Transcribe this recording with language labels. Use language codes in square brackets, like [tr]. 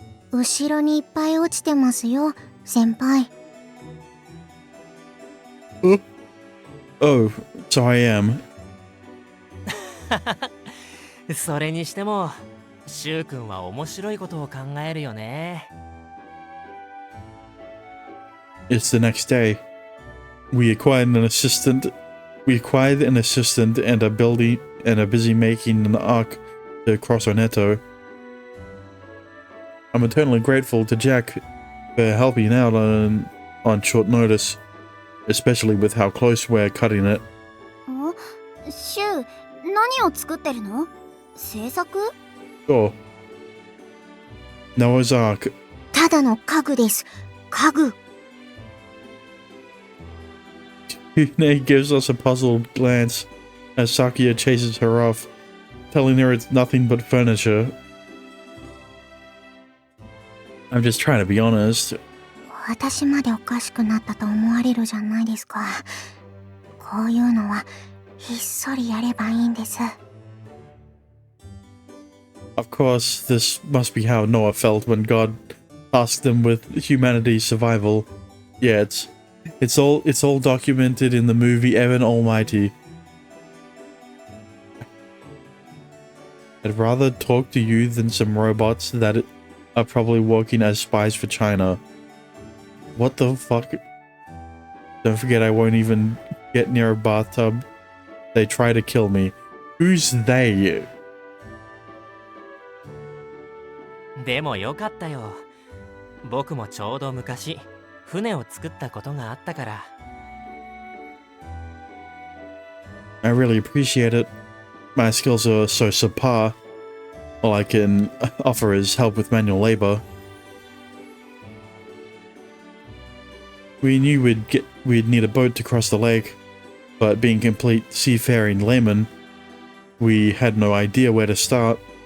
[ja] 後ろにいっぱい落ちてますよ、先輩。 [en] Oh, so I am. [ja] それにしても、シュウ君は面白いことを考えるよね。 [en] It's the next day. We acquired an assistant and are busy making an arc to cross Oneto. I'm eternally grateful to Jack for helping out on short notice, especially with how close we're cutting it. [ja] シュウ、何を作ってるの？制作？ [en] Sure. Noah's Ark. [ja] ただの家具です。家具。 [en] Yune gives us a puzzled glance as Sakuya chases her off, telling her it's nothing but furniture. I'm just trying to be honest. [ja] 私までおかしくなったと思われるじゃないですか。こういうのはひっそりやればいいんです。 [en] Of course, this must be how Noah felt when God tasked them with humanity's survival. Yeah, it's all documented in the movie Evan Almighty. I'd rather talk to you than some robots that are probably working as spies for China. What the fuck? Don't forget I won't even get near a bathtub. They try to kill me. Who's they? [ja] でもよかったよ。僕もちょうど昔、船を作ったことがあったから。 [en] I really appreciate it. My skills are so subpar, all I can offer is help with manual labor. We knew we'd need a boat to cross the lake, but being complete seafaring laymen, we had no idea where to start.